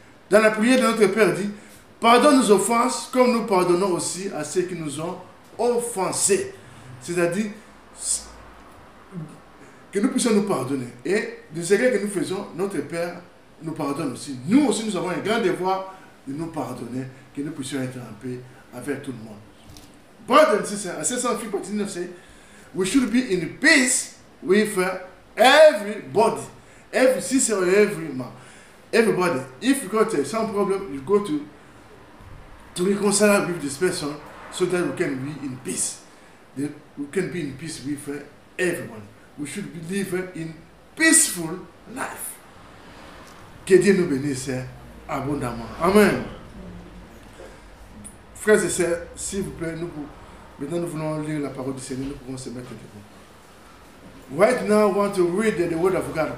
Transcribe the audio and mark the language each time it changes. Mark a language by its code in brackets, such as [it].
[fr] Dans la prière de notre Père dit, pardonne nos offenses comme nous pardonnons aussi à ceux qui nous ont offensés. C'est-à-dire que nous puissions nous pardonner. Et des erreurs que nous faisons, notre Père nous pardonne aussi. Nous aussi, nous avons un grand devoir de nous pardonner, que nous puissions être en paix avec tout le monde. [en] Brothers and sisters, as St. Philip say, we should be in peace with everybody. Every sister or every man. Everybody. If you got some problem, you go to reconcile with this person so that we can be in peace. We can be in peace with everyone. We should live in peaceful life. [fr] Que Dieu nous bénisse abondamment. Amen. Frères et sœurs, s'il vous plaît, maintenant nous voulons lire la parole du Seigneur, nous pouvons se mettre debout. [en] Right now, I want to read the word of God.